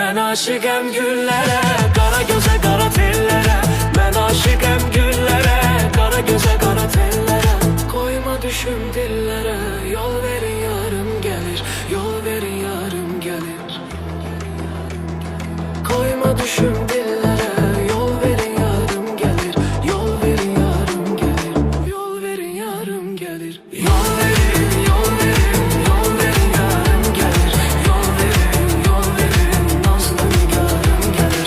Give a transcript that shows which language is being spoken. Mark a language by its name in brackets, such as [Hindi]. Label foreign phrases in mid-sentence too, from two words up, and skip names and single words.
[Azerbaijani] aşıqəm güllərə, qara gözə, qara tellərə. Mən aşıqəm güllərə, qara gözə, qara tellərə. Qoyma düşüm dillərə, yol verin yarım gəlir, yol verin yarım gəlir. [Turkish] Koyma düşüm dillere, yol verin yarım gelir, yol verin yarım gelir, yol verin yarım gelir. Yol verin, yol verin, yol verin yarım gelir, yol verin, nazlı nigarım gelir.